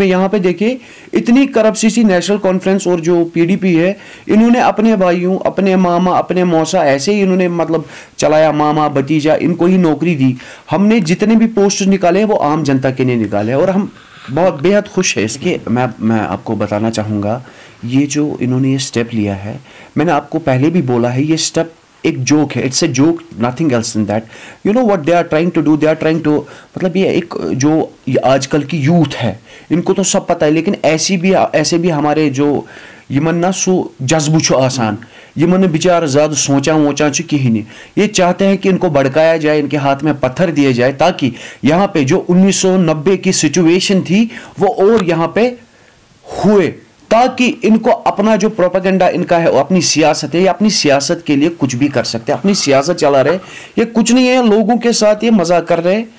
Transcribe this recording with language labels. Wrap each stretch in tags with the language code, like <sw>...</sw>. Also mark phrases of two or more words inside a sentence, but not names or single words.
<hi>यहाँ पे देखिए, इतनी करप्सी नेशनल कॉन्फ्रेंस और जो पीडीपी है, इन्होंने अपने भाइयों, अपने मामा, अपने मौसा, ऐसे ही इन्होंने मतलब चलाया, मामा भतीजा, इनको ही नौकरी दी। हमने जितने भी पोस्ट निकाले वो आम जनता के लिए निकाले, और हम बहुत बेहद खुश है इसके। मैं आपको बताना चाहूँगा, ये जो इन्होंने ये स्टेप लिया है, मैंने आपको पहले भी बोला है, ये स्टेप एक जोक है,</hi> <en>it's a joke, Nothing else in that. You know what they are trying to do, they are trying to,</en> <hi>मतलब ये एक जो आजकल की यूथ है, इनको तो सब पता है, लेकिन ऐसे भी हमारे जो</hi> <ks>यमन ना सो जज्बु छु आसान, यमन बेचार ज़्यादा सोचा कहीं,</ks> <hi>ये चाहते हैं कि इनको भड़काया जाए, इनके हाथ में पत्थर दिए जाए, ताकि यहाँ पे जो 1990 की सिचुएशन थी वो और यहाँ पे हुए, ताकि इनको अपना जो प्रोपेगेंडा इनका है, अपनी सियासत है, ये अपनी सियासत के लिए कुछ भी कर सकते हैं, अपनी सियासत चला रहे, ये कुछ नहीं है, लोगों के साथ ये मजाक कर रहे हैं।</hi>